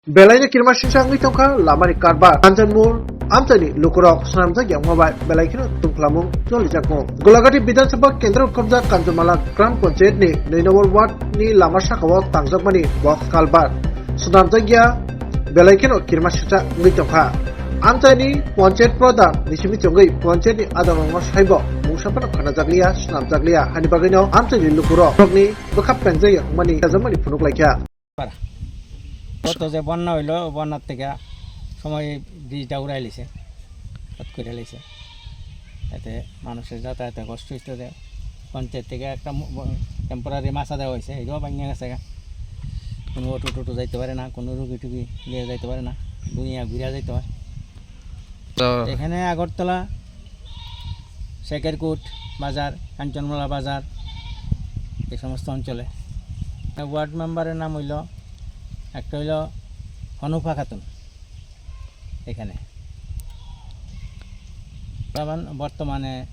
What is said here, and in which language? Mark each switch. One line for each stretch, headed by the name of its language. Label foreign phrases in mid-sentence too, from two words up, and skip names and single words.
Kok Borok: Belai kirma shisang ni tongka lamari karba Anjanmur Amtani Lukurok Sanamjak yang mobile belai kino tungklamung joli jakmo Golagati Bidan Sabha Kendra Kabja Kanjamala Gram Panchayat ni 9 number ward ni lama sakawak tangjak box kalbar Sanamjak ya belai kino kirma shisang ni tongka Amtani Panchayat Pradhan nisimi tongai Panchayat ni adamong saibo Musapana Kanajak liya Sanamjak liya hani bagino Amtani Lukurok ni bekap penjay yang mani kazamani punuk laikya
Bangla: কত যে বন্যা হইলো বন্যার থেকে সময় ব্রিজটা উড়াই লিছে হট করে লিছে এতে মানুষের যাতায়াতে কষ্ট হইতে দেয় পঞ্চায়েত থেকে একটা টেম্পোরারি মাছা দেওয়া হয়েছে এটাও ভাঙিয়ে গেছে কোনো অটো টোটো যাইতে পারে না কোনো রুগী টুগি নিয়ে যাইতে পারে না দুনিয়া ঘুরে যাইতে হয় এখানে আগরতলা শেখেরকুট বাজার কাঞ্চনমালা বাজার এই সমস্ত অঞ্চলে ওয়ার্ড মেম্বারের নাম হইল একটা হইল হনুফা খাতুন এখানে বর্তমানে